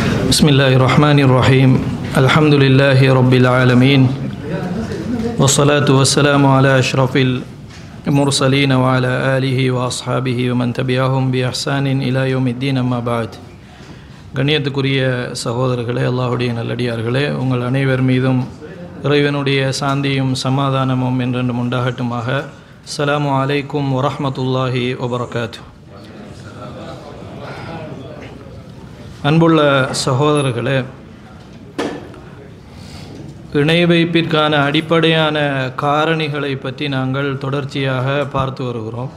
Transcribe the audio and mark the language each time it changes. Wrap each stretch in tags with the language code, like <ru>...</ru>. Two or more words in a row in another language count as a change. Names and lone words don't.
<ar>بسم الله الرحمن الرحيم الحمد لله رب العالمين والصلاة والسلام على أشرف المرسلين وعلى آله وأصحابه ومن تبعهم بإحسان إلى يوم الدين أما بعد</ar> <ta>கண்ணியத்துக்குரிய சகோதரர்களே, அல்லாஹ்வுடைய நல்லடியார்களே, உங்கள் அனைவர் மீதும் இறைவனுடைய சாந்தியும் சமாதானமும் என்றென்றும் உண்டாகட்டுமாக.</ta> <ar>السلام عليكم ورحمة الله وبركاته.</ar> <ta>அன்புள்ள சகோதரர்களே, இணை வைப்பிற்கான அடிப்படையான காரணிகளை பற்றி நாங்கள் தொடர்ச்சியாக பார்த்து வருகிறோம்.</ta>